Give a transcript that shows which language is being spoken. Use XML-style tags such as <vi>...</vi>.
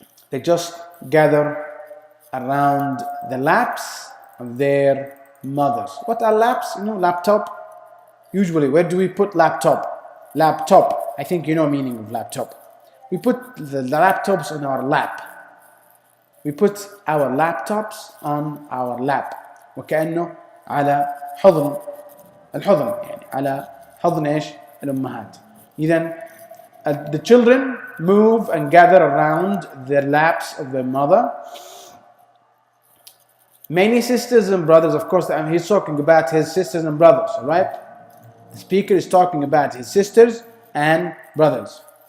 <en>They just gather around the laps of their mothers. What are laps? Laptop. Usually, where do we put laptop? Laptop. I think you know meaning of laptop. We put the laptops on our lap. We put our laptops on our lap.</en> <ar>وكأنه على حضن الحضن يعني على حضن إيش؟ الأمهات. إذن</ar> <en>the children move and gather around the laps of their mother. Many sisters and brothers, of course, he's talking about his sisters and brothers, all right? The speaker is talking about his sisters and brothers.</en>